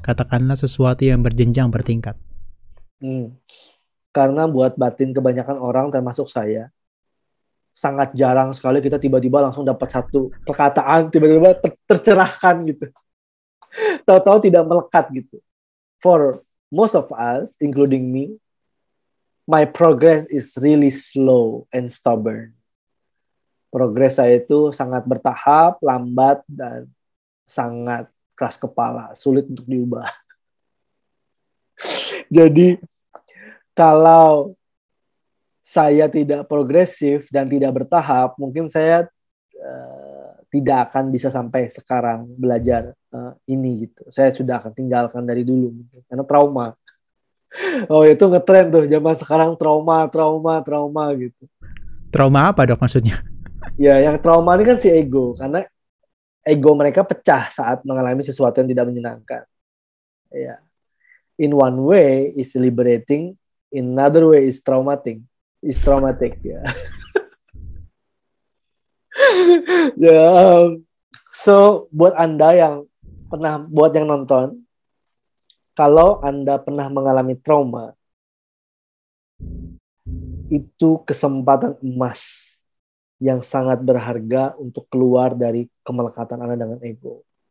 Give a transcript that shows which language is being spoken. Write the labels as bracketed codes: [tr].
[id] Katakanlah sesuatu yang berjenjang, bertingkat. Karena buat batin kebanyakan orang termasuk saya sangat jarang sekali kita tiba-tiba langsung dapat satu perkataan tiba-tiba tercerahkan gitu. Tahu-tahu tidak melekat gitu. [en] For most of us, including me, my progress is really slow and stubborn. [id] Progres saya itu sangat bertahap, lambat, dan sangat keras kepala, sulit untuk diubah. Jadi, kalau saya tidak progresif dan tidak bertahap, mungkin saya tidak akan bisa sampai sekarang belajar ini gitu. Saya sudah akan tinggalkan dari dulu mungkin, karena trauma. Oh, itu ngetren tuh zaman sekarang, trauma gitu. Trauma apa dok maksudnya? Ya, yang trauma ini kan si ego, karena ego mereka pecah saat mengalami sesuatu yang tidak menyenangkan. Ya. [en] In one way is liberating, in another way is traumatic. [id] Ya. Ya, so buat Anda yang nonton, kalau Anda pernah mengalami trauma, itu kesempatan emas yang sangat berharga untuk keluar dari kemelekatan Anda dengan ego.